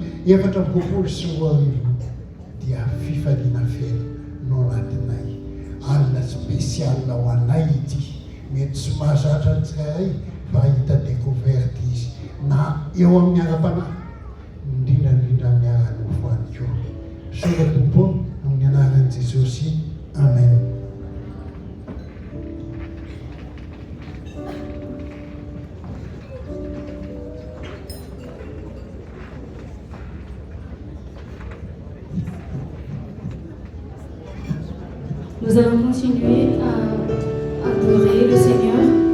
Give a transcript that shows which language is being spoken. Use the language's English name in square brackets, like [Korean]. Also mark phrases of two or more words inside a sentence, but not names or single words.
[Malagasy] 2024 dia fifaliana feno no anatinay alina spesialina ho anay ity mety tsy mahazatra ny tsirairay fa hita découverte izy na eo amin'ny ara-panahy indrindrandrindra amin'ny ara-nofo any koa soka tompo amin'ny anaran'i Jesosy amen. [French] Nous allons continuer à adorer le Seigneur.